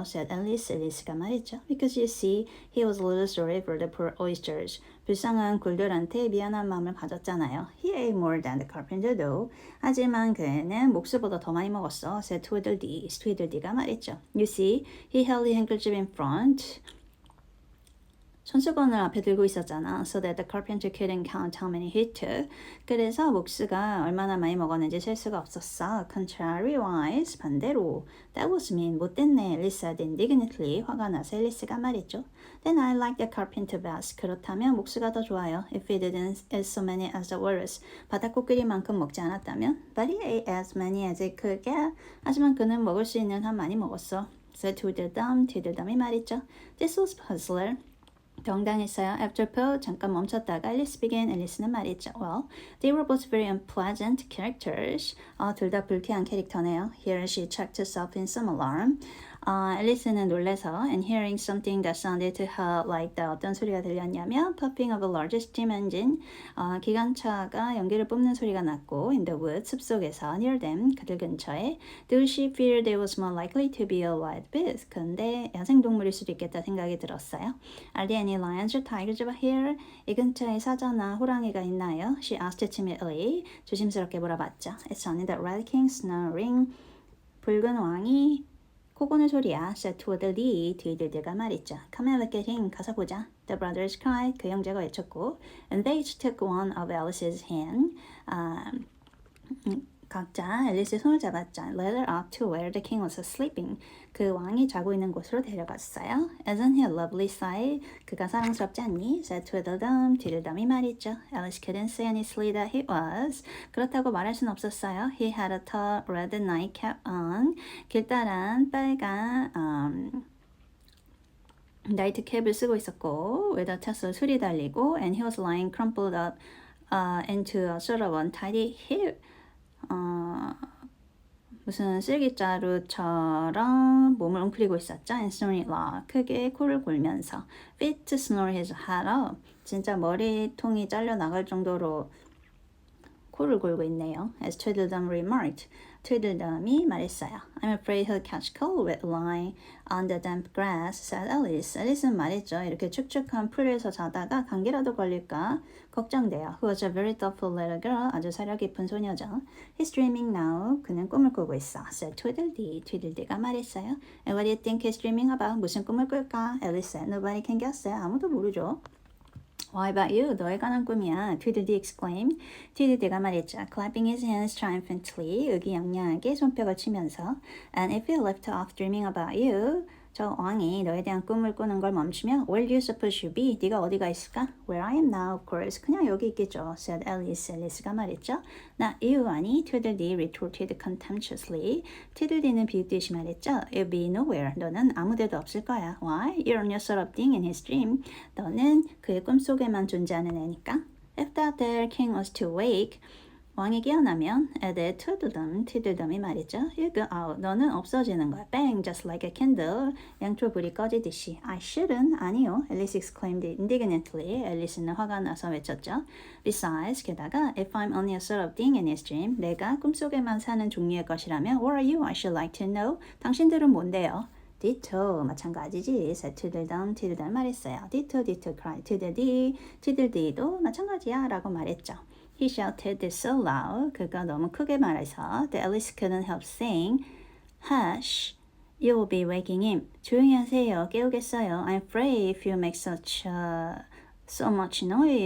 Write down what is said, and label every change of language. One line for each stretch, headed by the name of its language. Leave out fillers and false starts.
English: said Alice.
Korean: 앨리스가 말했죠.
English: Because you see, he was a little sorry for the poor oysters.
Korean: 불쌍한 굴들한테 미안한 마음을 가졌잖아요.
English: He ate more than the carpenter though.
Korean: 하지만 그는 목수보다 더 많이 먹었어.
English: said Tweedledee.
Korean: Tweedledee가 말했죠.
English: You see, he held the handkerchief in front.
Korean: 손수건을 앞에 들고 있었잖아.
English: So that the carpenter couldn't count how many he took.
Korean: 그래서 목수가 얼마나 많이 먹었는지 셀 수가 없었어.
English: Contrariwise,
Korean: 반대로.
English: That was mean,
Korean: 못됐네.
English: Alice said indignantly.
Korean: 화가 나서 앨리스가 말했죠.
English: Then I like the carpenter best.
Korean: 그렇다면 목수가 더 좋아요.
English: If he didn't eat so many as the walrus.
Korean: 바다코끼리만큼 먹지 않았다면.
English: But he ate as many as he could get.
Korean: 하지만 그는 먹을 수 있는 한 많이 먹었어.
English: said Tweedledum.
Korean: Tweedledum이 말했죠.
English: This was puzzler.
Korean: 당당했어요.
English: After pause,
Korean: 잠깐 멈췄다가
English: Alice began.
Korean: 앨리스는 말했죠.
English: Well, they were both very unpleasant characters.
Korean: 둘 다 불쾌한 캐릭터네요.
English: Here she checked herself in some alarm.
Korean: 앨리스는 놀래서
English: and hearing something that sounded to her like the
Korean: 어떤 소리가 들렸냐면
English: puffing of a large steam engine.
Korean: 기관차가 연기를 뿜는 소리가 났고
English: in the woods
Korean: 숲속에서
English: near them
Korean: 그들 근처에
English: though she feared it was more likely to be a wild beast.
Korean: 근데 야생동물일 수도 있겠다 생각이 들었어요.
English: Are there any lions or tigers over here?
Korean: 이 근처에 사자나 호랑이가 있나요?
English: She asked timidly.
Korean: 조심스럽게 물어봤죠.
English: It's only the red king snoring.
Korean: 붉은 왕이 코고는 소리야.
English: said Tweedledee.
Korean: Tweedledee가 말했죠.
English: Come and look at him.
Korean: 가서 보자.
English: The brothers cried.
Korean: 그 형제가 외쳤고
English: and they each took one of Alice's hand.
Korean: 각자 앨리스의 손을 잡았죠.
English: Led her up to where the king was sleeping.
Korean: 그 왕이 자고 있는 곳으로 데려갔어요.
English: Isn't he a lovely sight?
Korean: 그가 사랑스럽지 않니?
English: said Tweedledum.
Korean: Tweedledum이 말했죠.
English: Alice couldn't say honestly that he was.
Korean: 그렇다고 말할 순 없었어요.
English: He had a tall red nightcap on.
Korean: 길다란 빨간 나이트캡을 쓰고 있었고
English: with a tassel
Korean: 술이 달리고
English: and he was lying crumpled up into a sort of untidy heap.
Korean: 무슨 슬기자루처럼 몸을 웅크리고 있었죠.
English: And snoring loud.
Korean: 크게 코를 골면서
English: fit to snore his head up.
Korean: 진짜 머리통이 잘려 나갈 정도로 코를 골고 있네요.
English: As Tweedledum remarked.
Korean: Tweedledum이 말했어요.
English: I'm afraid he'll catch cold with lying on the damp grass, said Alice.
Korean: 앨리스는 말했죠. 이렇게 축축한 풀에서 자다가 감기라도 걸릴까 걱정돼요.
English: Who was a very thoughtful little girl.
Korean: 아주 사려 깊은 소녀죠.
English: He's dreaming now.
Korean: 그는 꿈을 꾸고 있어.
English: said Tweedledee.
Korean: Tweedledee가 말했어요.
English: And what do you think he's dreaming about?
Korean: 무슨 꿈을 꿀까?
English: Alice said. Nobody can guess it.
Korean: 아무도 모르죠.
English: Why about you?
Korean: 너에 관한 꿈이야.
English: Tweedledee exclaimed.
Korean: Tweedledee가 말했죠.
English: Clapping his hands triumphantly.
Korean: 의기양양하게 손뼉을 치면서.
English: And if he left off dreaming about you,
Korean: 저 왕이 너에 대한 꿈을 꾸는 걸 멈추면
English: Where do you suppose you be?
Korean: 네가 어디가 있을까?
English: Where I am now, of course.
Korean: 그냥 여기 있겠죠.
English: said Alice.
Korean: 앨리스가 말했죠.
English: Not you,
Korean: 아니.
English: Tweedledee retorted contemptuously.
Korean: Tweedledee는 비웃듯이 말했죠.
English: You'll be nowhere.
Korean: 너는 아무데도 없을 거야.
English: Why? You're no sort of thing in his dream.
Korean: 너는 그의 꿈속에만 존재하는 애니까.
English: If that there king was to wake,
Korean: 왕이 깨어나면
English: add tweedledum,
Korean: tweedledum이 말이죠.
English: You go out,
Korean: 너는 없어지는 거야.
English: Bang, just like a candle,
Korean: 양초 불이 꺼지듯이.
English: I shouldn't,
Korean: 아니요.
English: Alice exclaimed indignantly.
Korean: 앨리스는 화가 나서 외쳤죠.
English: Besides,
Korean: 게다가
English: if I'm only a sort of thing in his dream,
Korean: 내가 꿈속에만 사는 종류의 것이라면
English: what are you? I should like to know.
Korean: 당신들은 뭔데요?
English: Ditto,
Korean: 마찬가지지.
English: said tweedledum,
Korean: tweedledum 말했어요.
English: Ditto, ditto, cried tweedledee.
Korean: tweedledee도 마찬가지야 라고 말했죠.
English: He shouted this so loud.
Korean: 그가 너무 크게 말해서
English: that Alice couldn't help saying, Hush, you will be waking him.
Korean: 조용히 하세요. 깨우겠어요.
English: I'm afraid if you make so much noise.